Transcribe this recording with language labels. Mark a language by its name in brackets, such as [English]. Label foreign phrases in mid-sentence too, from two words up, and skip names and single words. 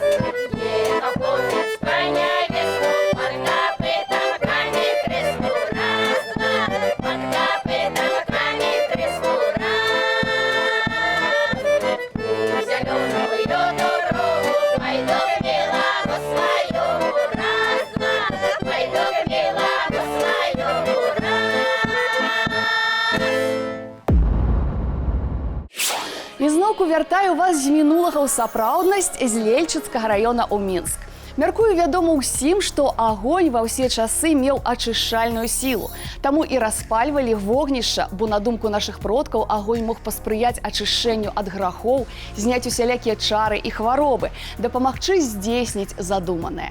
[Russian] Ехал хлопец по невесту, под копытом камень тресну раз, под копытом камень тресну раз. Зеленую дорогу пойду к белому своему раз, пойду к белому своему раз. [Belarusian] І зноўку вяртаю вас з мінулага ў сапраўднасць з Лельчыцкага раёна ў Мінск. Мяркую, вядома ўсім, што агонь ва ўсе часы меў ачышчальную сілу. Таму і распальвалі вогнішча, бо на думку нашых продкаў агонь мог паспрыяць ачышчэнню ад грахоў, зняць усялякія чары і хваробы, дапамагчы здзейсніць задуманае.